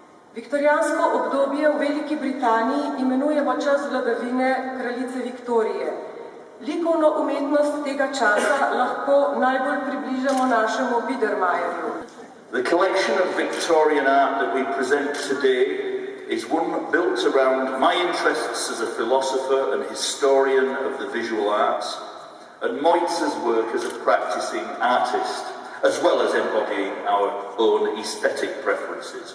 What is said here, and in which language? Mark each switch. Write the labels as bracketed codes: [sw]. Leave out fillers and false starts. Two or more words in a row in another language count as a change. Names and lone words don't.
[sl] Viktorijansko obdobje v Veliki Britaniji imenujemo čas vladavine kraljice Viktorije. Likovno umetnost tega časa lahko najbolj približamo našemu Biedermeierju. [en] The collection of Victorian art that we present today is one built around my interests as a philosopher and historian of the visual arts, and Moitz's work as a practicing artist, as well as embodying our own aesthetic preferences.